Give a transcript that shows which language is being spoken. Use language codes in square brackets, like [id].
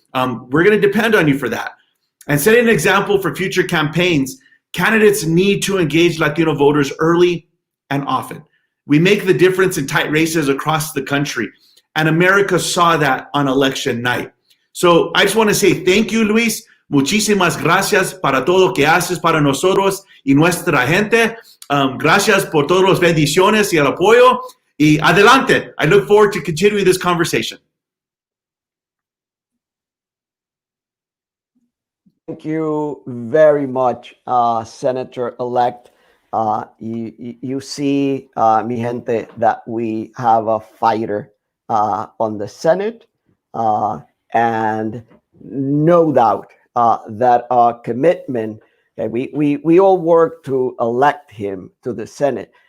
[en] We're going to depend on you for that. And setting an example for future campaigns, candidates need to engage Latino voters early and often. We make the difference in tight races across the country. And America saw that on election night. So I just want to say thank you, Luis. [es] Muchísimas gracias para todo lo que haces para nosotros y nuestra gente. Gracias por todas las bendiciones y el apoyo. Y adelante. [en] I look forward to continuing this conversation. Thank you very much, Senator-elect. You see, [es] mi gente, [en] that we have a fighter on the Senate, and no doubt that our commitment, we all work to elect him to the Senate.